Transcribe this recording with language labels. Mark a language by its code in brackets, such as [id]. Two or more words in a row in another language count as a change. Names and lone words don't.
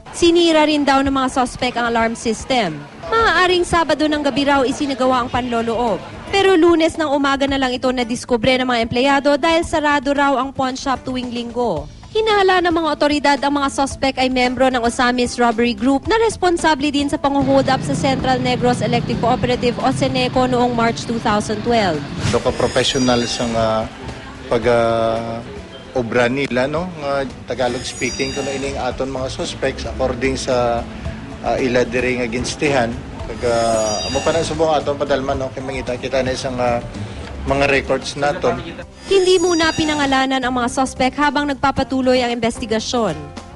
[tl] Sinira rin daw ng mga suspect ang alarm system. Maaaring Sabado ng gabi raw isinagawa ang panloloob. Pero Lunes ng umaga na lang ito nadiskubre ng mga empleyado dahil sarado raw ang pawn shop tuwing Linggo. Hinala ng mga otoridad ang mga suspect ay membro ng Osamis Robbery Group na responsable din sa pang-hold up sa Central Negros Electric Cooperative o Seneco noong March 2012. [hil] Professional sa pag-obra nila, no? [en] Tagalog speaking [hil] kuno ining aton mga suspects according sa ila diri nga ginstihan kag amo pa na subong aton padalman, no, kay mangita kita na isang mga records naton. [tl] Hindi muna pinangalanan ang mga suspect habang nagpapatuloy ang investigasyon.